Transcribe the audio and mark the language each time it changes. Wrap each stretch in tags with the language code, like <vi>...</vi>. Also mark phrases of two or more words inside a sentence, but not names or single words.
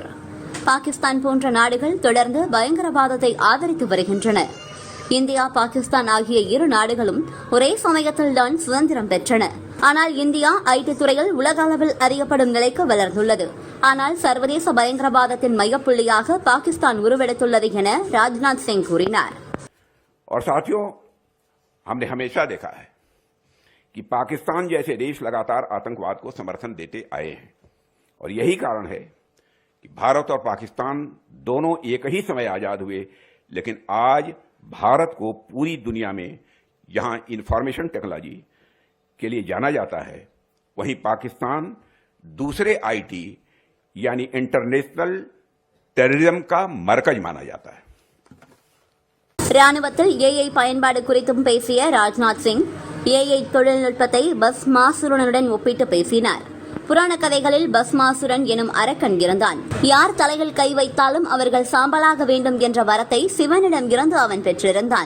<ta>பாகிஸ்தான் போன்ற நாடுகள் தொடர்ந்து பயங்கரவாதத்தை ஆதரித்து வருகின்றன. இந்தியா, பாகிஸ்தான் ஆகிய இரு நாடுகளும் ஒரே சமயத்தில்தான் சுதந்திரம் பெற்றன. ஆனால் இந்தியா ஐடி துறையில் உலக அளவில் அறியப்படும் நிலைக்கு வளர்ந்துள்ளது. ஆனால் சர்வதேச பயங்கரவாதத்தின் மையப்புள்ளியாக பாகிஸ்தான் உருவெடுத்துள்ளது என ராஜ்நாத் சிங் கூறினார்.</ta> <hi>और साथियों, हमने हमेशा देखा है कि पाकिस्तान जैसे देश लगातार आतंकवाद को समर्थन देते आए हैं और यही कारण है कि भारत और पाकिस्तान दोनों एक ही समय आजाद हुए, लेकिन आज भारत को पूरी दुनिया में जहां</hi> <en>information technology</en> <hi>के लिए जाना जाता है, वहीं पाकिस्तान दूसरे आईटी यानी</hi> <en>international terrorism</en> <hi>का मरकज माना जाता है.</hi> <ta>ராணுவத்தில் ஏஐ பயன்பாடு குறித்தும் பேசிய ராஜ்நாத் சிங் ஏஐ தொழில்நுட்பத்தை பஸ்மாசுரனுடன் ஒப்பிட்டு பேசினார். புராண கதைகளில் பஸ்மாசுரன் எனும் அரக்கன் இருந்தான். யார் தலையில் கை வைத்தாலும் அவர்கள் சாம்பலாக வேண்டும் என்ற வரத்தை சிவனிடம் இருந்து அவன் பெற்றிருந்தான்.</ta>